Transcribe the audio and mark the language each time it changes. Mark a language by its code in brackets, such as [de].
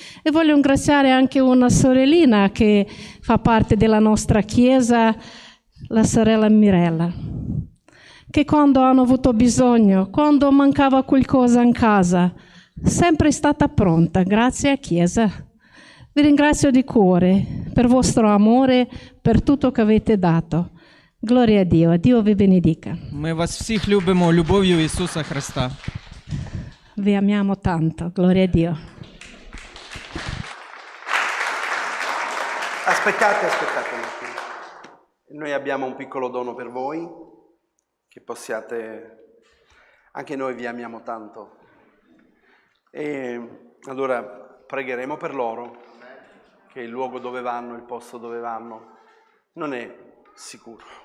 [it] E voglio ringraziare anche una sorellina che fa parte della nostra Chiesa, la sorella Mirella, che quando hanno avuto bisogno, quando mancava qualcosa in casa, sempre è stata pronta, grazie a Chiesa. Vi ringrazio di cuore per il vostro amore, per tutto che avete dato. Gloria a Dio vi benedica. [uk] Ми вас всіх любимо любов'ю Ісуса Христа. [it] Vi amiamo tanto, gloria a Dio. Aspettate un attimo. Noi abbiamo un piccolo dono per voi, che possiate... Anche noi vi amiamo tanto. E allora pregheremo per loro, che il luogo dove vanno, il posto dove vanno, non è sicuro.